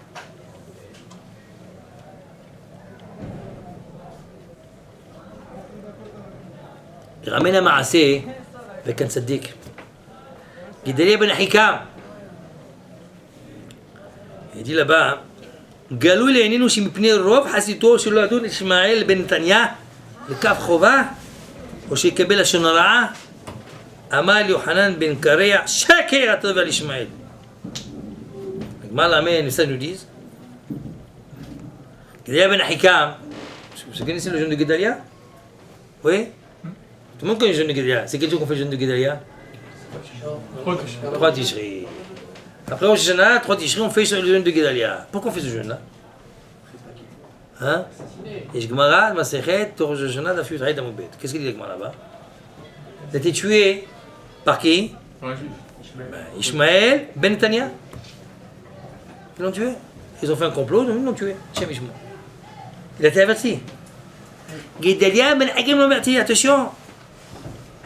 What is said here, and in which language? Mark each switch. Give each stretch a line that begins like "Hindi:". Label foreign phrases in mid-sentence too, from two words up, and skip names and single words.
French: Il ramène un ma'asé avec un tzaddik. Guédalia ben Hikam. Il dit là-bas,
Hebrew: גלו לעינינו שמפני רוב חסידותו שלא ידון ישמעאל בן נתניה לכף חובה או שיקבל לשון הרעה אמר יוחנן בן קרע שקר אתה מדבר על ישמעאל. הגמרא לאמן
French: ça nous dit Guédalia ben Hikam, vous connaissez le jeûne de Guédalia? Oui? Tout le monde connaît le jeûne de Guédalia. C'est quel jour qu'on fait le jeûne de Guédalia? 3 Tishri. Après Rosh Hashanah, 3 Tishri, on fait le jeûne de Guédalia. Pourquoi on fait ce jeûne-là? Hein?
Hebrew: Et גמרא, מסכת, ראש השנה, דף י"ה עמוד ב.
French: Qu'est-ce qu'il dit Gemara là-bas? Il a été tué par qui? Ishmaël ben Netanya. Ils l'ont tué. Ils ont fait un complot, ils l'ont tué. Il a été averti. Guédalia ben Hikam l'a averti, attention.